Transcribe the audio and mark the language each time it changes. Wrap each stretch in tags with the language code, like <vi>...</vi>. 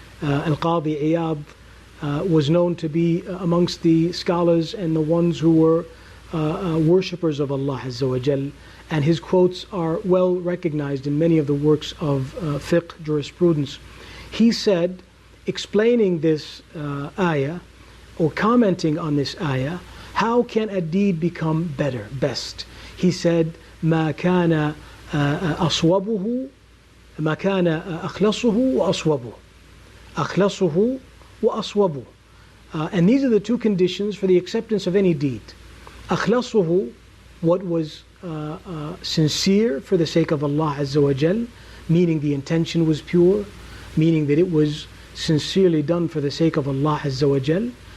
<en>Al-Qadi Iyad was known to be amongst the scholars and the ones who were worshippers of Allah Azza wa Jal, and his quotes are well recognized in many of the works of fiqh jurisprudence. He said, explaining this ayah, or commenting on this ayah, how can a deed become better, best? He said,</en> <ar>ما كان أصوبه ما كان أخلصه وأصوبه أخلصه وأصوبه.</ar> <en>And these are the two conditions for the acceptance of any deed. أخلصه, what was sincere for the sake of Allah Azza wa Jal, meaning the intention was pure, meaning that it was sincerely done for the sake of Allah Azza wa Jal.</en>